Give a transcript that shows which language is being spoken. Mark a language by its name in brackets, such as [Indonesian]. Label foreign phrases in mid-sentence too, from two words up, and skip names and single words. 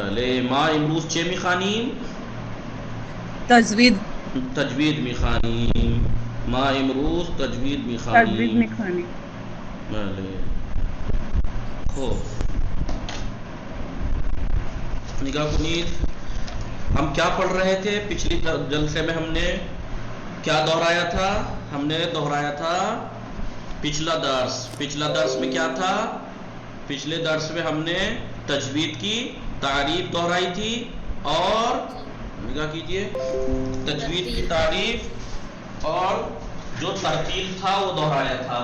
[Persian] بله ما امروز چه میخوانیم؟ تجوید. تجوید میخوانیم. ما امروز تجوید تجوید میخوانیم. میخوانیم. بله خوب نگاہ کنید. [Urdu] ہم کیا پڑھ رہے تھے پچھلی جلسے میں؟ ہم نے کیا دہرایا تھا؟ ہم نے دہرایا تھا پچھلا درس میں کیا تھا؟ پچھلے درس میں ہم نے تجوید کی تعریف دہرائی تھی اور نگاہ کیجئے تجوید کی تعریف اور جو ترتیل تھا وہ دہرایا تھا.